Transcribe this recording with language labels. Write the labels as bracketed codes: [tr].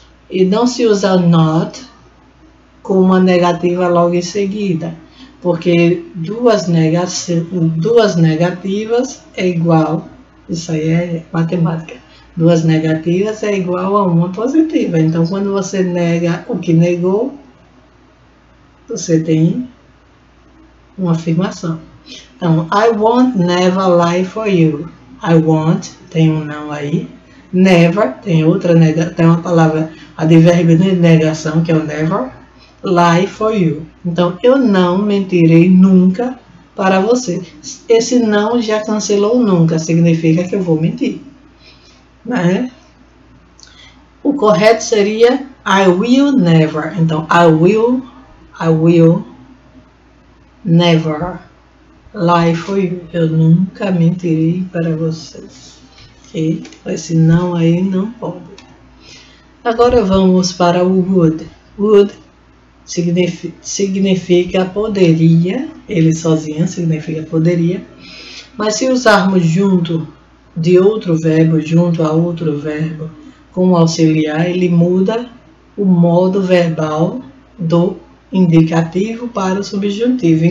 [pt] E não se usa not com uma negativa logo em seguida, porque duas negativas é igual, isso aí é matemática, duas negativas é igual a uma positiva. Então, quando você nega o que negou, você tem uma afirmação. [en] Então, I won't never lie for you. I won't, [pt] tem um não aí. Never, tem uma palavra advérbio de negação, que é o never. [en] Lie for you. [pt] Então, eu não mentirei nunca para você. Esse não já cancelou nunca, significa que eu vou mentir, né? O correto seria [en] I will never. Então, I will never lie for you. [pt] Eu nunca mentirei para você. Ok? Esse não aí não pode. Agora vamos para o would. Would significa poderia, ele sozinho significa poderia, mas se usarmos junto de outro verbo, junto a outro verbo, como auxiliar, ele muda o modo verbal do indicativo para o subjuntivo.